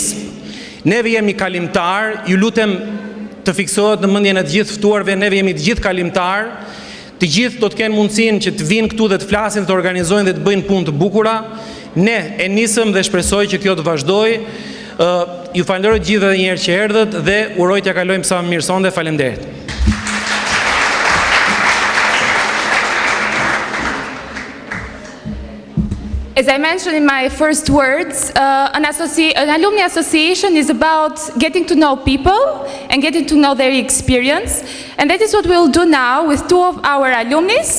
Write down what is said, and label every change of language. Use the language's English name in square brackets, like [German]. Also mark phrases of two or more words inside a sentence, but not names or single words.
[Albanian] Neve jemi kalimtar, ju lutem të fiksohet në mendjen e të gjithë ftuarve, neve jemi të gjithë kalimtar. Të gjithë do të kenë mundësinë që të vinë këtu dhe të flasin, të organizojnë dhe të bëjnë punë të bukura. Ne e nisëm dhe shpresoj që kjo të vazhdojë. Ju falenderoj të gjithë edhe një herë që erdhët dhe uroj t'ja kalojmë sa më mirë sonde. Faleminderit. [English] As I mentioned in my first words, an alumni association is about getting to know people and getting to know their experience. And that is what we'll do now with two of our alumnis.